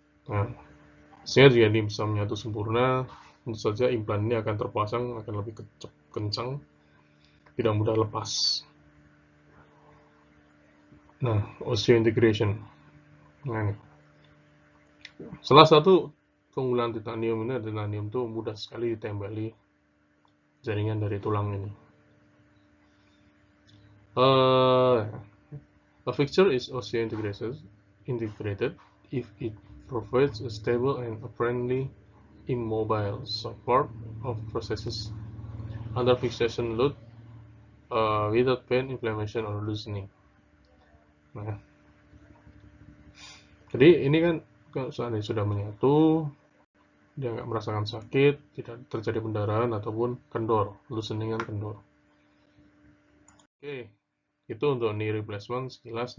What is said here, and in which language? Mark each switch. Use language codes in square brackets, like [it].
[id] Nah, sehingga jika ini bisa menyatu sempurna, tentu saja implan ini akan terpasang, akan lebih kencang, tidak mudah lepas. Nah, osseointegration. Nah, ini. Salah satu keunggulan titanium ini adalah titanium itu mudah sekali ditempeli jaringan dari tulang ini. [en] A fixture is osseointegrated if it provides a stable and apparently immobile support of processes under fixation load without pain, inflammation, or loosening. [id] Nah, jadi ini kan kalau seandainya sudah menyatu, dia nggak merasakan sakit, tidak terjadi pendarahan ataupun kendor, loosening kan kendor. Oke, itu untuk knee replacement sekilas.